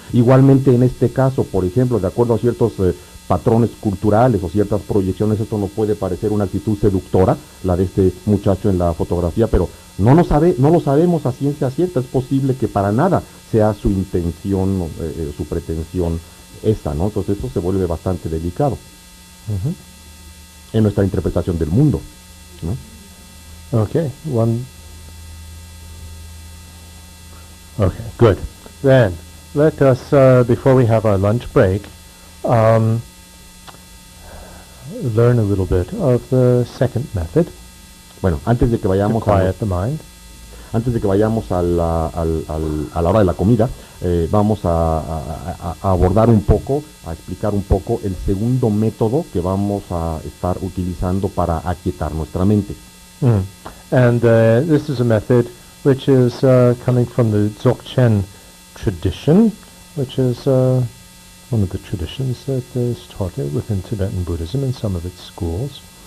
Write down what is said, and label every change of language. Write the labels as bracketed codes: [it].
[es] Igualmente en este caso, por ejemplo, de acuerdo a ciertos patrones culturales o ciertas proyecciones, esto no puede parecer una actitud seductora, la de este muchacho en la fotografía, pero no lo sabemos a ciencia cierta. Es posible que para nada sea su intención, su pretensión esta, ¿no? Entonces esto se vuelve bastante delicado en nuestra interpretación del mundo, ¿no? [en] Okay, good. Then, let us, before we have our lunch break, learn a little bit of the second method. [es] Bueno, antes de que vayamos [en] to quiet the mind. [es] Antes de que vayamos a la hora de la comida, vamos a abordar un poco, a explicar un poco el segundo método que vamos a estar utilizando para aquietar nuestra mente. [en] And this is a method which is coming from the Dzogchen tradition, which is one of the traditions that is taught within Tibetan Buddhism in some of its schools.